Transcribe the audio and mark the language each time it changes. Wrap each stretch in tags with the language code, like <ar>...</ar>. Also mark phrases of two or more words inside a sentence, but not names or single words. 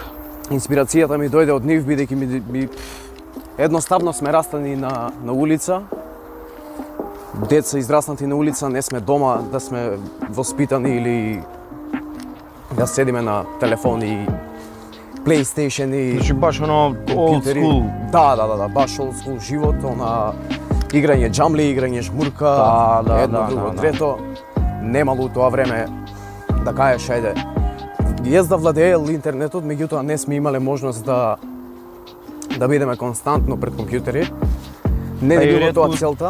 <mk>Инспирацијата ми дојде од нив, бидејќи ми едноставно сме растани на улица. Деца израснати на улица, не сме дома да сме воспитани или да седиме на телефони, PlayStation и Значи баш оно</mk> <en>old school.</en> <mk>Да, баш</mk> <en>old school</en> <mk>живот, играње џамли, играње жмурка, едно друго, трето. Немало у тоа време да кажеш, ајде, јас да владеел интернетот, меѓутоа не сме имале можност да бидеме константно пред компјутери. Не е било тоа целта.</mk>